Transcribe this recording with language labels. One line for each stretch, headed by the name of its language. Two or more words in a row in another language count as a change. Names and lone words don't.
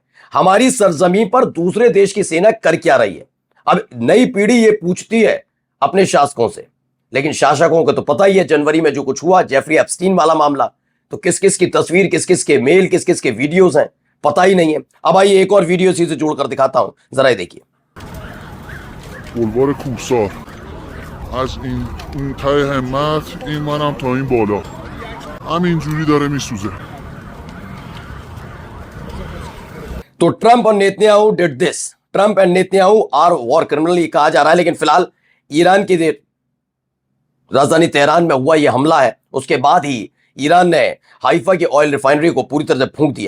Hindi: हमारी सरजमीन पर दूसरे देश की सेना कर क्या रही है। अब नई पीढ़ी ये पूछती है अपने शासकों से, लेकिन शासकों को तो पता ही है जनवरी में जो कुछ हुआ, जेफरी एप्स्टीन वाला मामला, तो किस किस की तस्वीर, किस किस के मेल, किस किस के वीडियोस हैं, पता ही नहीं है। अब आइए एक और वीडियो इसी से जोड़कर दिखाता हूं, जरा ये देखिए।
Persian: بلوار کوسار از این ته همت این منم تا این بالا همینجوری داره میسوزه.
Hindi: तो ट्रंप और नेतन्याहू
English: did this. Trump and Netanyahu are war criminal,
Hindi: ये कहा जा रहा है। लेकिन फिलहाल ईरान की राजधानी तेहरान में हुआ यह हमला है, उसके बाद ही ईरान ने हाइफा की
English: oil refinery
Hindi: को पूरी तरह से फूंक दिया।